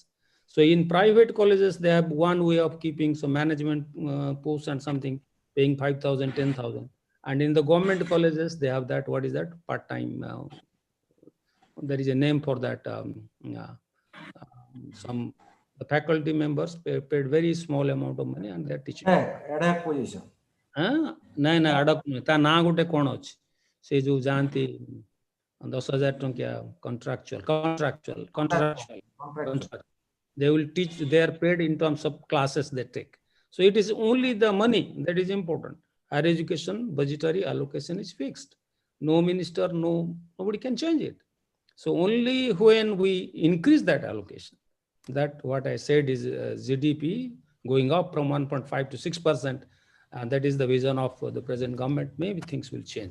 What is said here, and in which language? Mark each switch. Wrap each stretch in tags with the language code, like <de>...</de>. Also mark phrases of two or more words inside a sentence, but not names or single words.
<en>So in private colleges, they have one way of keeping some management posts and something, paying 5,000, 10,000. And in the government colleges, they have that, what is that, part-time, there is a name for that. Some the faculty members paid very small amount of money and they are teaching. Ad position.</en> <or>ନାଇଁ ନାଇଁ ଆଡକ ନୁହେଁ, ତା ନାଁ ଗୋଟେ କ'ଣ ଅଛି, ସେ ଯୋଉ ଯାଆନ୍ତି 10,000 ଟଙ୍କିଆ contractual.</or> <en>They will teach, they are paid in terms of classes they take. So it is only the money that is important. Higher education budgetary allocation is fixed. No minister, nobody can change it. So only when we increase that allocation, that what I said is GDP going up from 1.5 to 6%, and that is the vision of the present government, maybe things will change.</en>